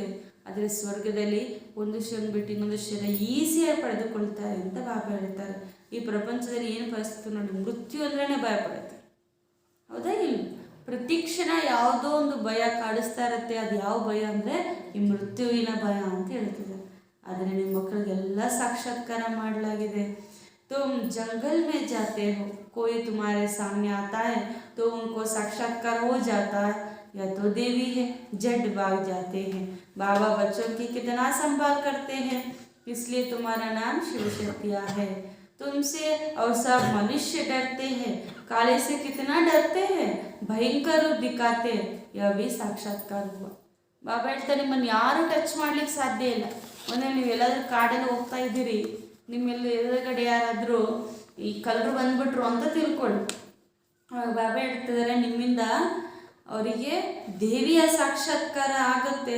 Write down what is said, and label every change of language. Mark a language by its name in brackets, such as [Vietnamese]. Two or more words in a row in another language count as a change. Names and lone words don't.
[Kannada] ಆದರೆ ಸ್ವರ್ಗದಲ್ಲಿ ಒಂದು ಶರೀರ ಬಿಟ್ಟು ಇನ್ನೊಂದು ಶರೀರ ಈಸಿಯಾಗಿ ಪಡೆದುಕೊಳ್ತಾರೆ ಅಂತ ಬಾಬಾ ಹೇಳ್ತಾರೆ. ಈ ಪ್ರಪಂಚದಲ್ಲಿ ಏನು ಪರಿಸ್ಥಿತಿ ನೋಡಿ, ಮೃತ್ಯು ಅಂದ್ರೇ ಭಯ ಪಡುತ್ತೆ, ಹೌದಾ ಇಲ್ಲ? ಪ್ರತಿಕ್ಷಣ ಯಾವುದೋ ಒಂದು ಭಯ ಕಾಡಿಸ್ತಾ ಇರುತ್ತೆ. ಅದು ಯಾವ ಭಯ ಅಂದರೆ ಈ ಮೃತ್ಯುವಿನ ಭಯ ಅಂತ ಹೇಳ್ತಿದ್ದಾರೆ. ಆದರೆ ನಿಮ್ಮ ಮಕ್ಕಳಿಗೆಲ್ಲ ಸಾಕ್ಷಾತ್ಕಾರ ಮಾಡಲಾಗಿದೆ. [Hindi] तुम जंगल में जाते हो, कोई तुम्हारे सामने आता है तो उनको साक्षात्कार हो जाता है, या तो देवी है जट भाग जाते हैं। बाबा बच्चों की कितना संभाल करते हैं, इसलिए तुम्हारा नाम शिव शक्तिया है। तुमसे और सब मनुष्य डरते हैं, काले से कितना डरते हैं, भयंकर रूप दिखाते, यह भी साक्षात्कार हुआ। [Kannada] ಬಾಬಾ ಹೇಳ್ತಾರೆ ನಿಮ್ಮನ್ನು ಯಾರು ಟಚ್ ಮಾಡ್ಲಿಕ್ಕೆ ಸಾಧ್ಯ ಇಲ್ಲ. ಒಂದೇ ನೀವು ಎಲ್ಲಾದ್ರೂ ಕಾಡಲ್ಲಿ ಹೋಗ್ತಾ ಇದ್ದೀರಿ, ನಿಮ್ಮೆಲ್ಲ ಎದುರುಗಡೆ ಯಾರಾದರೂ ಈ ಕಳ್ಳರು ಬಂದ್ಬಿಟ್ರು ಅಂತ ತಿಳ್ಕೊಳ್ಳಿ. ಬಾಬಾ ಹೇಳ್ತಿದ್ದಾರೆ ನಿಮ್ಮಿಂದ ಅವರಿಗೆ ದೇವಿಯ ಸಾಕ್ಷಾತ್ಕಾರ ಆಗುತ್ತೆ.